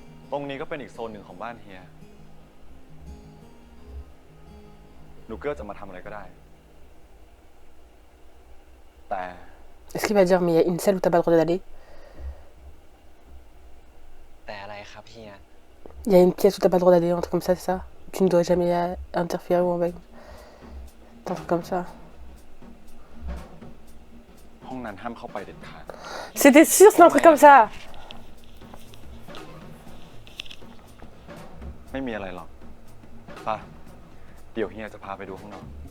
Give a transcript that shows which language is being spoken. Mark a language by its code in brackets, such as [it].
[th] ตรงนี้ก็เป็นอีกโซนหนึ่งของบ้านเฮีย หนูเกื้อจะมาทำอะไรก็ได้ แต่ [fr] Est-ce qu'il va dire, mais il y a une salle où t'as pas le droit d'aller? [th] อะไรครับเฮีย [fr] Il y a une pièce où t'as pas le droit d'aller, un truc comme ça, c'est ça? Tu ne dois jamais interférer ou avec. Un truc comme ça. [th] ห้องนั้นห้ามเข้าไปเด็ดขาด [fr] C'était sûr, c'est un truc comme ça! [th] ไม่มีอะไรหรอกป่ะเดี๋ยวเฮียจะพาไปดูข้างนอก